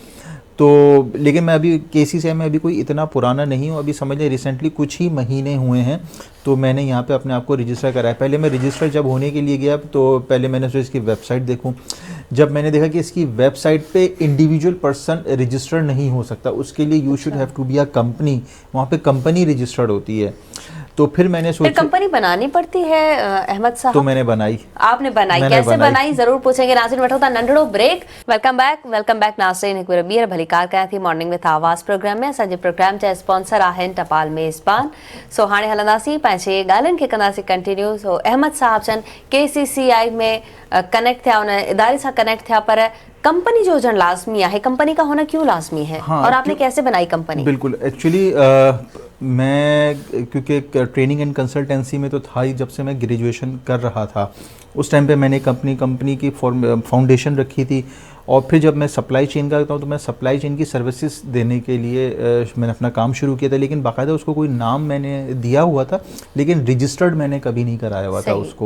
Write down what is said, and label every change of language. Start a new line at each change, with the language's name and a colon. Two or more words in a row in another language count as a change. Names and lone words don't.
Urdu: تو لیکن میں ابھی KCCI میں ابھی کوئی اتنا پرانا نہیں ہوں، ابھی سمجھ لیں ریسنٹلی کچھ ہی مہینے ہوئے ہیں تو میں نے یہاں پہ اپنے آپ کو رجسٹر کرایا. پہلے میں رجسٹر جب ہونے کے لیے گیا تو پہلے میں نے سوچا اس کی ویب سائٹ دیکھوں. جب میں نے دیکھا کہ اس کی ویب سائٹ پہ
English: individual person register
Urdu: نہیں ہو سکتا، اس کے لیے
English: you should have to be a company,
Urdu: وہاں پہ کمپنی رجسٹرڈ ہوتی ہے. تو پھر میں نے سوچا کمپنی بنانی پڑتی ہے احمد صاحب? تو میں نے بنائی. آپ نے بنائی، کیسے بنائی ضرور پوچھیں گے.
Sindhi: नाज़रीन वठो था नंढड़ो ब्रेक।
English: welcome back
Sindhi: नाज़रीन, हिकु बार ॿीहर भली कार कयां थी मॉर्निंग विथ आवाज़ प्रोग्राम में। असांजे प्रोग्राम जा स्पॉन्सर आहिनि टपाल मेज़बान। सो हाणे हलंदासीं पंहिंजे ॻाल्हियुनि खे कंदासीं कंटिन्यू। सो अहमद साहब चन KCCI में कनेक्ट थिया, उन इदारे सां कनेक्ट थिया, पर कंपनी जो हुजण लाज़मी है,
Urdu: کمپنی کا ہونا کیوں لازمی ہے? ہاں, اور آپ نے کیسے بنائی کمپنی? بالکل، ایکچوئلی میں کیونکہ
English: training and consultancy
Urdu: میں تو تھا ہی، جب سے میں گریجویشن کر رہا تھا اس ٹائم پہ میں نے کمپنی کی فاؤنڈیشن رکھی تھی. اور پھر جب میں
English: supply chain
Urdu: کا کرتا ہوں تو میں
English: supply chain
Urdu: کی سروسز دینے کے لیے میں نے اپنا کام شروع کیا تھا، لیکن باقاعدہ اس کو کوئی نام میں نے دیا ہوا تھا لیکن رجسٹرڈ میں نے کبھی نہیں کرایا ہوا تھا اس کو.